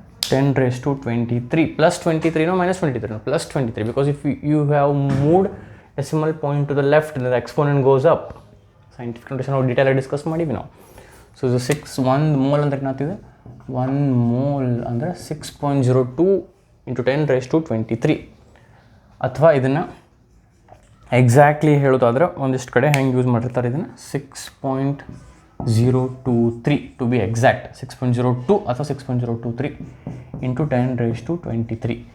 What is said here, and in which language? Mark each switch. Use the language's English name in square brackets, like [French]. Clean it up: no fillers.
[English] 10 raised to 23 plus 23 no minus 23 no plus 23, because if you have moved decimal point to the left, the exponent goes up. [Kannada] Scientific notation ನಾವು detail ಆಗಿ discuss ಮಾಡಿವಿ ನಾವು. So ಇದು 1 mole ಅಂತ ಏನಾಗ್ತಿದೆ, 1 mole ಅಂದರೆ 6.02 into 10 raised to 23. ಅಥವಾ ಇದನ್ನು ಎಕ್ಸಾಕ್ಟ್ಲಿ ಹೇಳೋದಾದ್ರೆ ಒಂದಿಷ್ಟು ಕಡೆ ಹೆಂಗೆ ಯೂಸ್ ಮಾಡಿರ್ತಾರೆ ಇದನ್ನು, 6.023 [English] To be exact. 6.02 ಅಥವಾ 6.023 into 10 raised to 23.